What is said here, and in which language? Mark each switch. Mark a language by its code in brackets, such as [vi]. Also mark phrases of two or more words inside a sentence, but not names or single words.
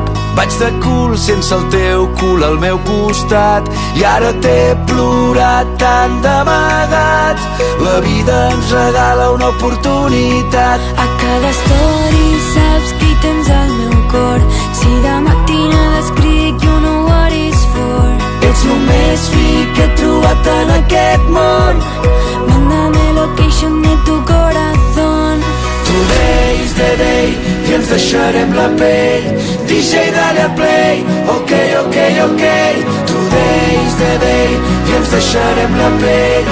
[ca] Vaig de cul sense el teu cul al meu costat i ara t'he plorat tant d'amagat. La vida ens regala una oportunitat. A cada story saps qui tens al meu cor. Si de matinada escric [en] you know what it's for. [ca] Ets lo més fi que he trobat en aquest món. [es] Mándame location de tu corazón. [en] Today is the day [ca] i ens deixarem la pell. [es] DJ dale a play, ok, ok, ok. [en] Today is the day [ca] i ens deixarem la pell.